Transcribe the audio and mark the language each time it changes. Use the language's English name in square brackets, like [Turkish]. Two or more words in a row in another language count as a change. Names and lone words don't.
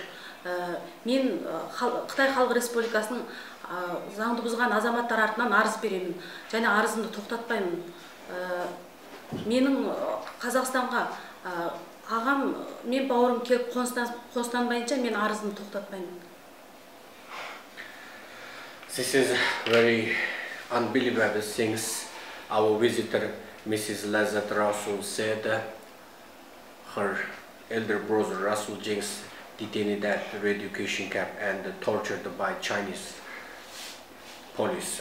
[Kazakh] Мен Қытай Халық Республикасының заңды бұзған азаматтар артынан арыз беремін, және арызымды тоқтатпаймын. Менің Қазақстанға ағам, мен бауырым келіп қоныстанбайынша мен арызымды тоқтатпаймын. [English] This is very unbelievable things. Our visitor, Mrs. Lazat Rasul, said her elder brother Rasul Jengis detained at the re-education camp and tortured by Chinese police.